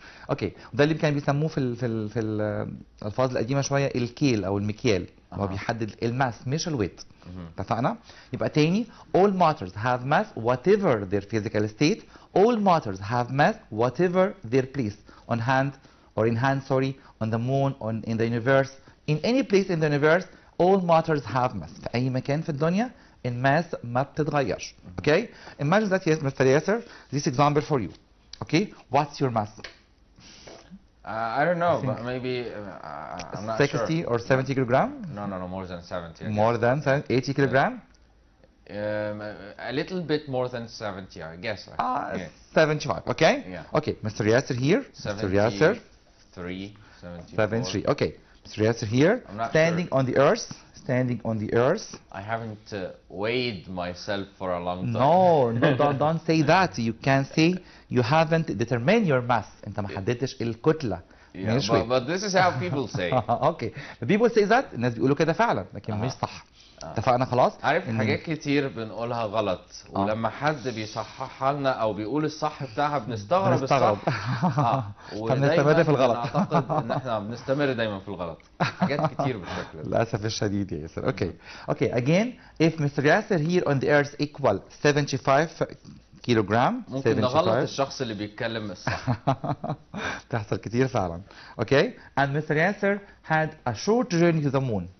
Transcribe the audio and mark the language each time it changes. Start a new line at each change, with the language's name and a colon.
Arabic: اوكي وده اللي كان بيسموه في الالفاظ القديمه شويه الكيل او المكيال. هو بيحدد الماس مش الويت. اتفقنا؟ يبقى تاني
English: all matters have mass whatever their physical state. All matters have mass whatever their place on hand or in hand, sorry, on the moon, in the universe, in any place in the universe. All matters have mass.
Arabic: في أي مكان في الدنيا الماس ما بتتغيرش.
English: Okay? Imagine that, yes, Mr. Yasser, this example for you. Okay? What's your mass? I don't know, but maybe I'm not 60 sure. or 70 kilogram? No, more than 70. More than 80 kilogram? A little bit more than 70, I guess. 75, okay? Yeah. Okay, Mr. Yasser here. Mr. Yasser. 73, okay. Mr. Yasser here, standing on the earth. Standing on the earth. I haven't weighed myself for a long time. No, don't say that. You can say you haven't determined your mass.
Arabic: انت ما حددتش الكتلة.
English: Yeah, but this is how people say. Okay. The people say that.
Arabic: الناس بيقولوا كده فعلا لكن مش صح. اتفقنا خلاص؟ عارف حاجات كتير بنقولها غلط ولما حد بيصححها لنا او بيقول الصح بتاعها بنستغرب الصح. فبنستمر في الغلط. اعتقد ان احنا بنستمر دايما في الغلط. حاجات كتير بالشكل ده. للاسف الشديد يا ياسر.
English: Okay, again, if Mr. Yasser here on the earth equal 75 كيلوغرام.
Arabic: ممكن نغلط الشخص اللي بيتكلم الصح. تحصل كتير فعلا.
English: Okay, and Mr. Yasser had a short journey to the moon.